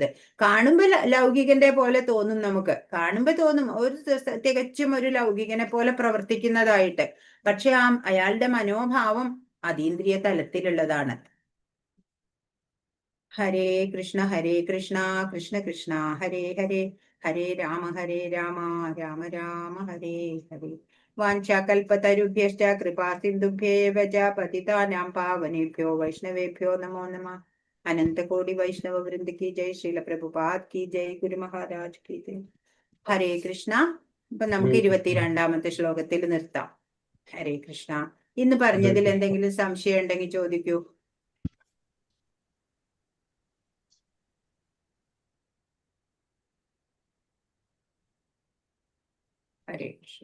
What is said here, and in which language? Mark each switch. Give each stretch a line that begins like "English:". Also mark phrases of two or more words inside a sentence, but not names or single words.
Malayalam: കാണുമ്പോ ലൗകികന്റെ പോലെ തോന്നും, നമുക്ക് കാണുമ്പോ തോന്നും തികച്ചും ഒരു ലൗകികനെ പോലെ പ്രവർത്തിക്കുന്നതായിട്ട്. പക്ഷെ അയാളുടെ മനോഭാവം അതീന്ദ്രിയ തലത്തിലുള്ളതാണ്.
Sanskrit: ഹരേ കൃഷ്ണ കൃഷ്ണ കൃഷ്ണ ഹരേ ഹരേ, ഹരേ രാമ രാമ രാമ ഹരേ ഹരേ. വാഞ്ചാകൽപതരുഭ്യശ്ച കൃപാ സിന്ധുഭ്യേവ ച പതിതാനാം പാവനേഭ്യോ വൈഷ്ണവേഭ്യോ നമോ നമഃ.
Hindi: अनन्तकोटि वैष्णव वृन्द की जय। श्रील प्रभुपाद की जय. गुरु महाराज की जय। हरे कृष्ण.
Malayalam: ഇപ്പൊ നമുക്ക് 22ാമത്തെ ശ്ലോകത്തിൽ നിർത്താം. ഹരേ കൃഷ്ണ. ഇന്ന് പറഞ്ഞതിൽ എന്തെങ്കിലും സംശയം ഉണ്ടെങ്കിൽ ചോദിക്കൂ. ഹരേ കൃഷ്ണ.